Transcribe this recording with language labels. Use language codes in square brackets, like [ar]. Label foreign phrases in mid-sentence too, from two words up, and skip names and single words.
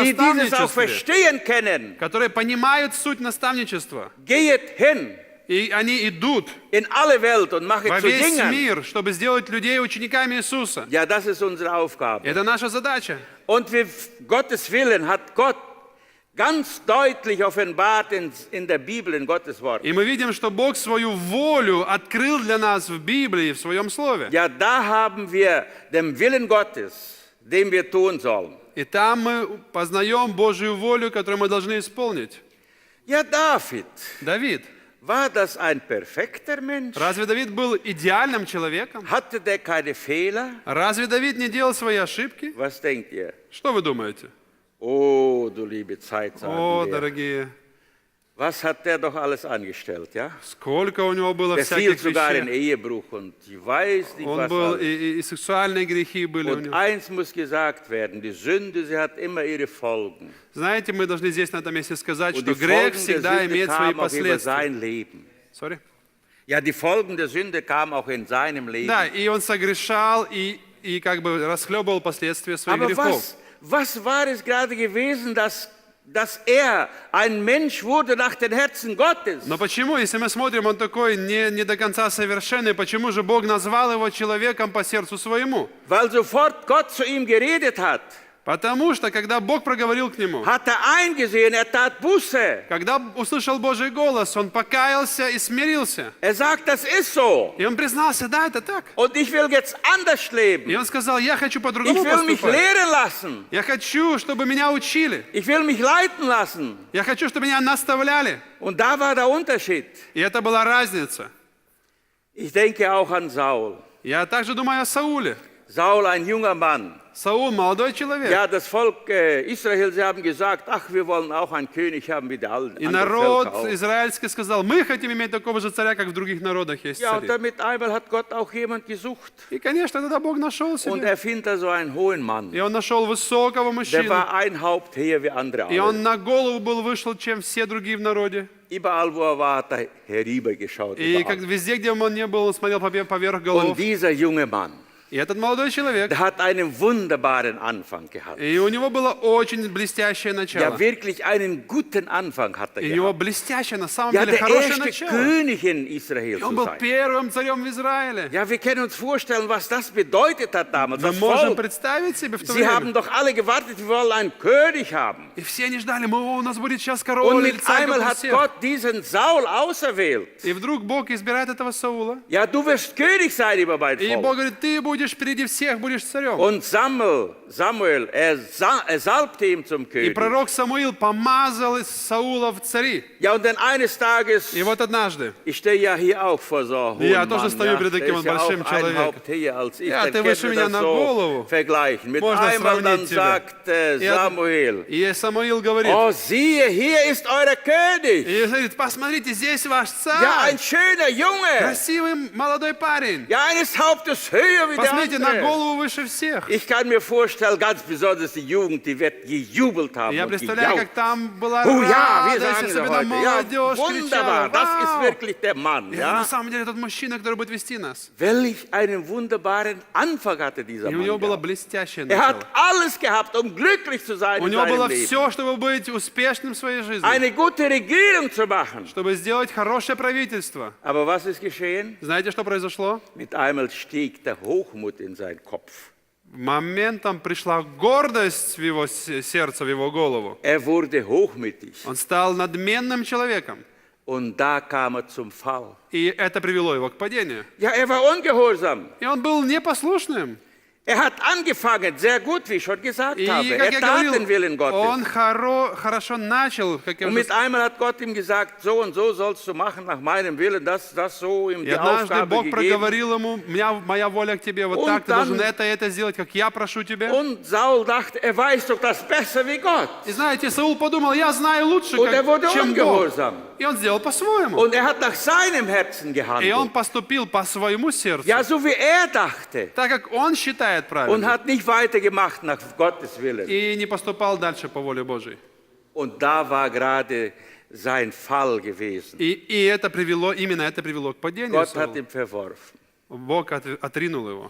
[de] die dieses auch [ru] наставничестве, [de] verstehen können. [ru] которые понимают суть наставничества. [de] Geht hin [ru] И они идут [de] in alle Welt und machen [ru] во [de] zu [ru] весь [de] Jüngern. [ru] мир, чтобы сделать людей учениками Иисуса. [de] Ja, das ist unsere Aufgabe. [ru] Это наша задача. [de] Und Gottes Willen hat Gott ganz deutlich offenbart in der Bibel, in Gottes Wort. [ru] И мы видим, что Бог свою волю открыл для нас в Библии, в Своем Слове. [de] Ja, da haben wir den Willen Gottes, den wir tun sollen. [ru] И там мы познаем Божью волю, которую мы должны исполнить. [de] Ja, David, [ru] Давид. [de] war das ein perfekter Mensch? [ru] Разве Давид был идеальным человеком? [de] Hatte der keine Fehler? [ru] Разве Давид не делал свои ошибки? [de] Was denkt ihr? [ru] Что вы думаете? [de] Oh, du liebe Zeit, sagen [ru] О, [de] wir. [ru] дорогие, [de] Was hat der doch alles angestellt, ja? [ru] сколько у него было [de] Der fiel [ru] всяких [de] sogar in [ru] вещей. [de] Ehebruch und ich weiß nicht, [ru] Он [de] was [ru] был, [de] alles. [ru] и сексуальные грехи были у [de] Und [ru] него. [de] eins muss gesagt werden: Die Sünde, sie hat immer ihre Folgen. [ru] Знаете, мы должны здесь на этом месте сказать, [de] Und [ru] что [de] die [ru] грех [de] Folgen der [ru] всегда [de] Sünde [ru] имеет свои [de] kamen auch über [ru] последствия. [de] sein Leben. Sorry. Ja, die Folgen der Sünde kamen auch in seinem Leben. [ru] Да, и он согрешал, и как бы расхлебывал последствия своих [de] Aber [ru] грехов. [de] was war es gerade gewesen, dass er ein Mensch wurde nach dem Herzen Gottes? [ru] Но почему, если мы смотрим, он такой не до конца совершенный, почему же Бог назвал его человеком по сердцу своему? [de] Weil sofort Gott zu ihm geredet hat, [ru] Потому что, когда Бог проговорил к нему, [de] hat er eingesehen, er tat Buße. [ru] когда услышал Божий голос, он покаялся и смирился. [de] Er sagt, das ist so. [ru] И он признался: да, это так. [de] Und ich will jetzt anders [ru] И [de] leben. [ru] он сказал: я хочу [de] Ich [ru] по-другому [de] will mich [ru] поступать. [de] lehren lassen. [ru] Я хочу, чтобы меня учили. [de] Ich will mich leiten lassen. [ru] Я хочу, чтобы меня наставляли. [de] Und da war der Unterschied. [ru] И это была разница. [de] Ich denke auch an Saul. [ru] Я также думаю о Сауле. [de] Saul, ein junger Mann. [ru] Саул молодой человек. [de] Ja, das Volk Israel, sie haben gesagt, ach, wir wollen auch einen König haben wie der [ru] И [de] andere [ru] народ [de] Völker auch. [ru] израильский сказал, мы хотим иметь такого же царя, как в других народах есть [de] Ja, und [ru] цари. [de] damit einmal hat Gott auch jemand gesucht. [ru] И, конечно, тогда Бог нашел [de] Und [ru] себе. [de] er findet da so einen hohen Mann. [ru] И он нашел высокого [de] Der [ru] мужчину. [de] war ein Haupt höher wie andere [ru] И [de] alle. [ru] он на голову был вышел, чем все другие в народе. [de] Überall, wo er war, hat er herübergeschaut. [ru] И как [de] Überall. [ru] везде, где он не был, он смотрел поверх голов. [de] Und dieser junge Mann, [ru] И этот молодой человек, [de] der hat einen wunderbaren Anfang gehabt. [ru] и у него было очень блестящее [de] Ja, [ru] начало. [de] wirklich einen guten Anfang hat er [ru] И у него [de] gehabt. [ru] блестящее, на самом [de] Ja, [ru] деле, [de] der [ru] хорошее [de] erste [ru] начало. [de] König in Israel [ru] И он [de] zu [ru] был [de] sein. [ru] первым царем в Израиле. [de] Ja, wir können uns vorstellen, was das bedeutet hat damals. [ru] Мы [de] Das [ru] можем [de] Volk. [ru] представить себе в то [de] Sie haben [ru] время. [de] doch alle gewartet, wir wollen einen König haben. [ru] И все они ждали, у нас будет сейчас [de] Und [ru] король или [de] mit [ru] царь, как [de] einmal [ru] у [de] hat [ru] всех. [de] Gott diesen Saul auserwählt. [ru] И вдруг Бог избирает этого Саула. [de] Ja, du wirst König sein über mein [ru] И [de] Volk. [ru] Бог говорит, ты будешь впереди всех, будешь царем. [de] Und Samuel, er salbte ihn zum [ru] И [de] König. [ru] пророк Самуил помазал Саула в цари. [de] Ja, und dann eines Tages, [ru] И вот однажды, [de] ich stehe ja hier auch vor so einem Ja, hohen [ru] тоже [de] Mann. [ru] stою перед [de] Der [ru] таким [de] ist ja [ru] большим [de] auch ein [ru] человеком. [de] Haupt höher als ich. Ja, Dann [ru] ты [de] können [ru] выше [de] wir [ru] меня [de] das [ru] на [de] so [ru] голову. [de] vergleichen. Mit [ru] Можно [de] einmal dann [ru] сравнить тебя. [de] sagt Samuel, [ru] И Самуил говорит, [de] oh siehe, hier ist euer König. [ru] и говорит, посмотрите, здесь ваш [de] Ja, [ru] царь. [de] ein schöner Junge. [ru] Красивый молодой парень. [de] Ja, eines Hauptes höher wie der [ru] Посмотрите, на [de] andere. [ru] голову выше всех. [de] Ich kann mir vorstellen, ganz besonders die Jugend, die wird gejubelt haben [ru] Я [de] und [ru] представляю, [de] gejaucht. [ru] как там была [de] Oh ja, wir [ru] радость, [de] sagen es [ru] особенно [de] heute. Ja, [ru] молодежь [de] wunderbar, [ru] кричала, [de] das ist [ru] «Вау!» [de] wirklich der Mann. [ru] И [de] Ja? [ru] на самом деле тот мужчина, который будет вести нас. [de] Welch einen wunderbaren Anfang hatte dieser [ru] И у него [de] Mann [ru] было [de] gehabt. [ru] блестящее [de] Er hat [ru] начало. [de] alles gehabt, um glücklich zu sein [ru] У [de] in [ru] него [de] seinem [ru] было [de] Leben. [ru] все, чтобы быть успешным в своей жизни. [de] Eine gute Regierung zu machen. [ru] Чтобы сделать хорошее правительство. [de] Aber was ist geschehen? [ru] Знаете, что произошло? [de] Mit einmal stieg der Hochmut in seinen Kopf. [ru] Моментом пришла гордость в его сердце, в его голову. [de] Er wurde hochmütig. [ru] Он стал надменным человеком. [de] Und da kam er zum Fall. [ru] И это привело его к падению. [de] Ja, er war ungehorsam. [ru] И он был непослушным. [de] Er hat angefangen, sehr gut, wie ich schon gesagt [ru] И, [de] habe. [ru] как [de] Er [ru] я [de] tat den Willen [ru] говорил, он [de] Gottes. [ru] хорошо начал, как я [de] Und [ru] уже [de] mit einmal hat Gott ihm gesagt, so und so sollst du machen nach meinem Willen, das so ihm [ru] И [de] die [ru] однажды [de] Aufgabe [ru] Бог [de] gegeben. [ru] проговорил ему, моя воля к тебе, вот [de] Und [ru] так, ты [de] dann- [ru] должен это сделать, как я прошу тебя. [de] Und Saul dachte, er weiß doch das besser wie Gott. [ru] И знаете, Саул подумал, я знаю лучше, [de] Und er wurde [ru] чем Бог. [de] ungehorsam. [ru] И он сделал по-своему. [de] Und er hat nach seinem Herzen [ru] И он [de] gehandelt. [ru] поступил по своему сердцу, [de] Ja, so wie er dachte. [ru] так как он считает [de] Und [ru] правильно. [de] hat nicht weitergemacht nach Gottes Willen. [ru] И не поступал дальше по воле Божьей. [de] Und da war gerade sein Fall gewesen. [ru] И именно это привело к падению [de] Gott hat [ru] Саула. [de] ihn verworfen. [ru] Бог отринул его.